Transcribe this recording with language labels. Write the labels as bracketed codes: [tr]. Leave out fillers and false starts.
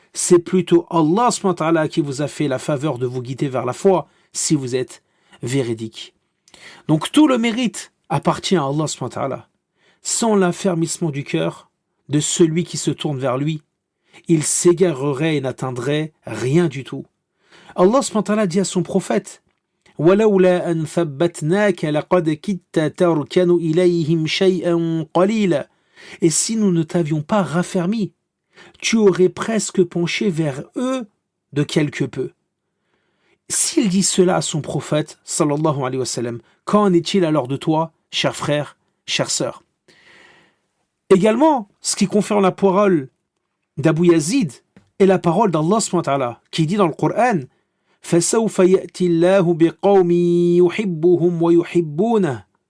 [fr] C'est plutôt Allah subhanahu wa ta'ala qui vous a fait la faveur de vous guider vers la foi si vous êtes véridique. Donc tout le mérite appartient à Allah subhanahu wa ta'ala. Sans l'affermissement du cœur de celui qui se tourne vers lui, il s'égarerait et n'atteindrait rien du tout. Allah subhanahu wa ta'ala dit à son prophète: [ar] وَلَوْلَا أَنْ ثَبَّتْنَاكَ لَقَدْ كِدتَّ تَرْكَنُ إِلَيْهِمْ شَيْئًا قَلِيلًا. [fr] Et si nous ne t'avions pas raffermi, tu aurais presque penché vers eux de quelque peu. S'il dit cela à son prophète, sallallahu alayhi wa sallam, qu'en est-il alors de toi, cher frère, chère sœur? Également, ce qui confirme la parole d'Abu Yazid est la parole d'Allah subhanahu wa ta'ala, qui dit dans le Coran: [ar] فَسَوْفَ يَأْتِ اللَّهُ بِقَوْمٍ يُحِبُّهُمْ وَيُحِبُّونَهُ.